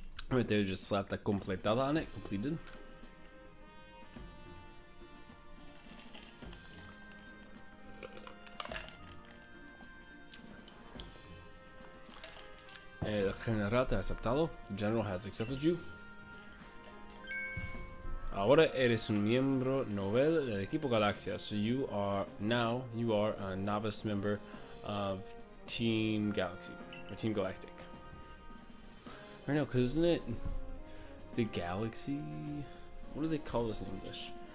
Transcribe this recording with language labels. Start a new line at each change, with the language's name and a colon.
English: Right there, just slap that completada on it, completed.
Spanish: El general te ha aceptado.
English: The general has accepted you.
Spanish: Ahora eres un miembro novel del equipo Galaxia.
English: So you are a novice member of Team Galaxy or Team Galactic. I know, cause isn't it the Galaxy? What do they call this in English?